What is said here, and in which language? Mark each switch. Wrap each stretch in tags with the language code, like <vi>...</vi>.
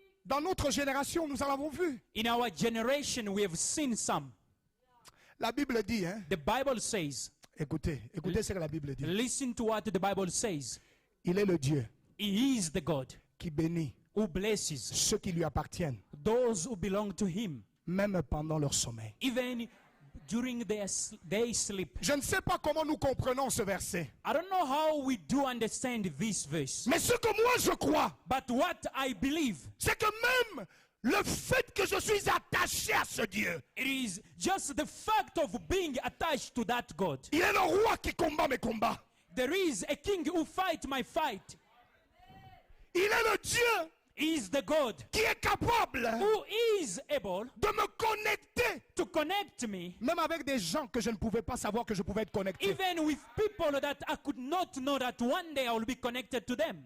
<fr>Dans notre génération, nous en avons vu.</fr> <en>In our generation, we have seen some.</en> <fr>La Bible dit, hein?</fr> <en>The Bible says,</en> <fr>Écoutez ce que la Bible dit.</fr> <en>listen to what the Bible says.</en> <fr>Il est le Dieu</fr> <en>He is the God</en> <fr>qui bénit</fr> <en>who blesses</en> <fr>ceux qui lui appartiennent,</fr> <en>those who belong to Him,</en> <fr>même pendant leur sommeil.</fr> <en>even during their sleep.</en> <fr>Je ne sais pas comment nous comprenons ce verset.</fr> <en>I don't know how we do understand this verse,</en> <fr>Mais ce que moi je crois,</fr> <en>but what I believe,</en> <fr>c'est que même le fait que je suis attaché à ce Dieu,</fr> <en>it is just the fact of being attached to that God.</en> <fr>il est le roi qui combat mes combats.</fr> <en>There is a king who fight my fight.</en> <fr>Il est le Dieu</fr> <en>He is the God</en> <fr>qui est capable</fr> <en>who is able</en> <fr>de me connecter,</fr> <en>to connect me</en> <fr>même avec des gens que je ne pouvais pas savoir que je pouvais être connecté.</fr> <en>even with people that I could not know that one day I will be connected to them.</en>